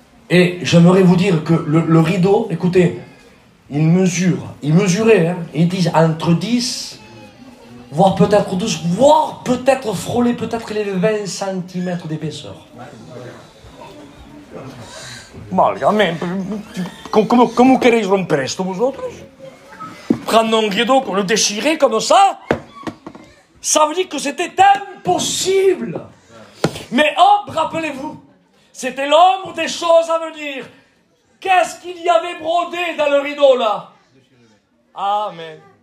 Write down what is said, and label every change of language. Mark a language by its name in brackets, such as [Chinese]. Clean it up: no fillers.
[French] Et j'aimerais vous dire que le rideau, écoutez, il mesurait, hein, ils disent entre 10, voire peut-être 12, voire peut-être frôler peut-être les 20 cm d'épaisseur. [Spanish] Malgame, como queréis romper esto vosotros? [French] Prendre un rideau, le déchirer comme ça, ça veut dire que c'était impossible. Mais hop, rappelez-vous, c'était l'ombre des choses à venir. Qu'est-ce qu'il y avait brodé dans le rideau là? Amen.